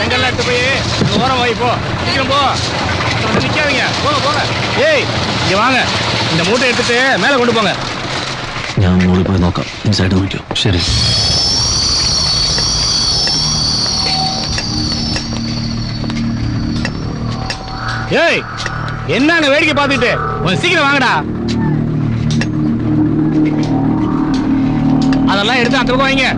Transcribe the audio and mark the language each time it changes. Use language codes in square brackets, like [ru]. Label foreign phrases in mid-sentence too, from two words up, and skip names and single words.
[ta] எடுத்து போய் ஓரம் வாங்கி போ. சீக்கிரம் போ. நிக்காதீங்க. போங்க போங்க. ஏய் இங்க வாங்க. இந்த மூட்டை எடுத்துட்டு மேல கொண்டு போங்க. [ml] ഞാൻ മുകളിൽ പോയി നോക്കാം. ഇൻസൈഡ് നോക്കിയോ? ശരി. [ta] ஏய் என்னங்க வேடிக்கை பார்த்துட்டு கொஞ்சம் சீக்கிரம் வாங்கடா. அதெல்லாம் எடுத்து அந்த பக்கம் வைங்க.